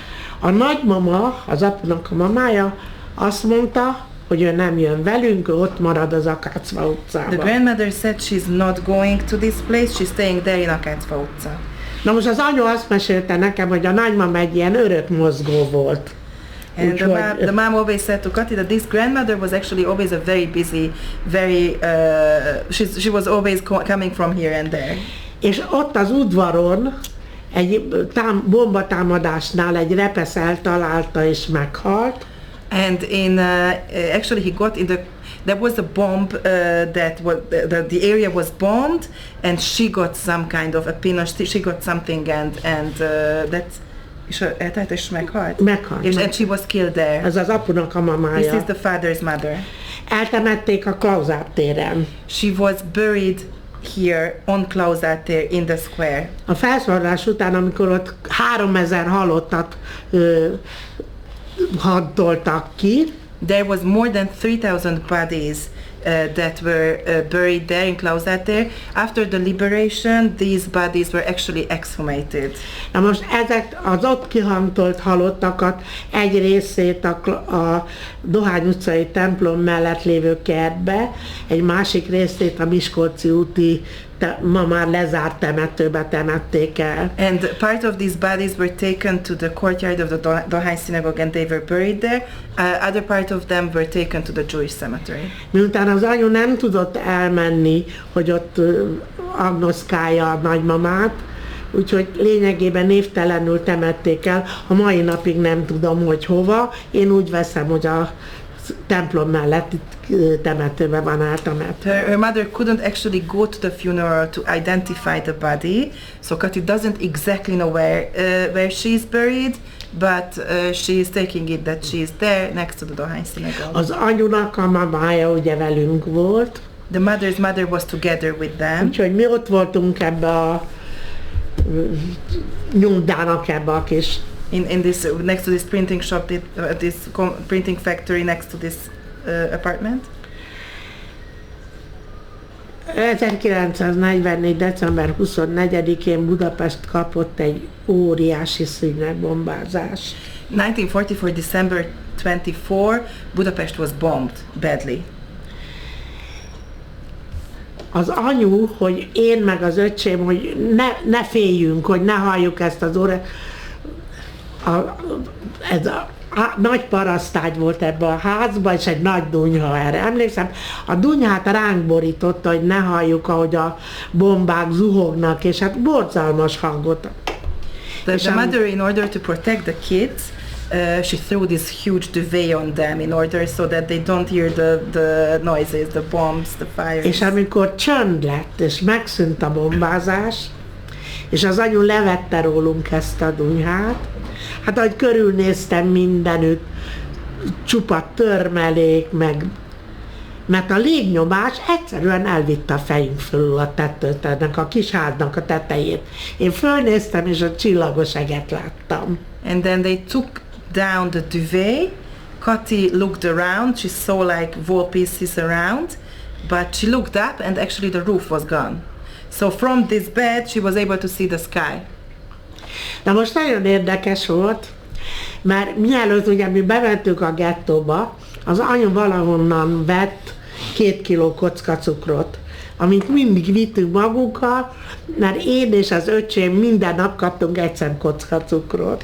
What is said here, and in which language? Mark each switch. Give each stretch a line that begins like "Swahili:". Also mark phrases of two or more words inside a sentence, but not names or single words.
Hungarian: A nagymama, az apunak a mamája, azt mondta, hogy ő nem jön velünk, ő ott marad az Akácfa utcában.
English: The grandmother said she's not going to this place, she's staying there in Akácfa utca.
Hungarian: Na most az anyu azt mesélte nekem, hogy a nagymama egy ilyen örök mozgó volt.
English: And the mom always said to Kati that this grandmother was actually always a very busy, she was always coming from here and there.
Hungarian: És ott az udvaron egy bombatámadásnál egy repesz eltalálta és meghalt.
English: And actually he got in there was a bomb that was the area was bombed, and she got some kind of a pin, she got something, and that's
Hungarian: és meghalt.
English: And she was killed there.
Hungarian: Ez az apunak a mamája.
English: This is the father's mother.
Hungarian: Eltemették a Klauzár téren.
English: She was buried here on Klauzár tér in the square.
Hungarian: A felszólalás után, amikor ott 3000 halottat hadoltak ki,
English: there was more than 3,000 bodies that were buried there in Klauzár tér. After the liberation, these bodies were actually exhumated.
Hungarian: Na most ezek az ott kihantolt halottakat egy részét a Dohány utcai templom mellett lévő kertbe, egy másik részét a Miskolci úti ma már lezárt temetőbe temették el.
English: And part of these bodies were taken to the courtyard of the Dohány synagogue and they were buried there. Other part of them were taken to the Jewish cemetery.
Hungarian: Miután az anyu nem tudott elmenni, hogy ott agnoszkálja a nagymamát, úgyhogy lényegében névtelenül temették el. A mai napig nem tudom, hogy hova. Én úgy veszem, hogy a templom melletti temetőben van eltemetve.
English: Her mother couldn't actually go to the funeral to identify the body, so Kati doesn't exactly know where she's buried, but she is taking it that she is there next to the Dohány synagogue.
Hungarian: Az anyunak a mamája ugye velünk volt.
English: The mother's mother was together with them.
Hungarian: Úgyhogy mi ott voltunk ebbe a nyomdának ebbe a kis
English: in this next to this printing shop, this printing factory next to this apartment.
Hungarian: 1944. december 24-én Budapest kapott egy óriási szűnegbombázást.
English: 1944 December 24, Budapest was bombed badly.
Hungarian: Az anyu, hogy én meg az öcsém, hogy ne féljünk, hogy ne halljuk ezt az órát. Ez a nagy parasztágy volt ebbe a házba, és egy nagy dunyha, erre emlékszem. A dunyhát ránk borította, hogy ne halljuk, ahogy a bombák zuhognak, és hát borzalmas hangot.
English: The mother, in order to protect the kids, she threw this huge duvet on them in order so that they don't hear the noises, the bombs, the fires.
Hungarian: És amikor csönd lett, és megszűnt a bombázás, és az anyu levette rólunk ezt a dunyhát, hát ahogy körülnéztem mindenütt, csupa törmelék, mert a légnyomás egyszerűen elvitte a fejünk fölül a tetőt, ennek a kis háznak a tetejét. Én fölnéztem, és a csillagos eget láttam.
English: And then they took down the duvet. Kati looked around, she saw like wall pieces around, but she looked up and actually the roof was gone. So from this bed she was able to see the sky.
Hungarian: Na most nagyon érdekes volt, mert mielőtt ugye mi bementünk a gettóba, az anyu valahonnan vett 2 kiló kockacukrot, amit mindig vittünk magunkkal, mert én és az öcsém minden nap kaptunk egy szem kockacukrot.